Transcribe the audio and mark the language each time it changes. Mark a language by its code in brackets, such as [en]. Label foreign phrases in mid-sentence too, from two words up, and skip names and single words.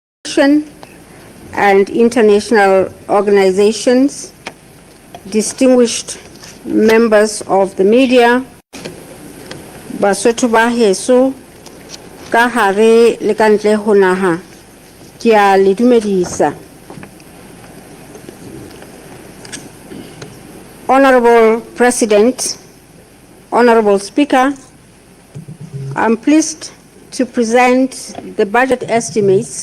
[en] and international organizations, distinguished members of the media, [st] Basotho ba heso ka hare le ka ntle ho naha, ke a le dumedisa. [en] Honorable President, Honorable Speaker, I'm pleased to present the budget estimates.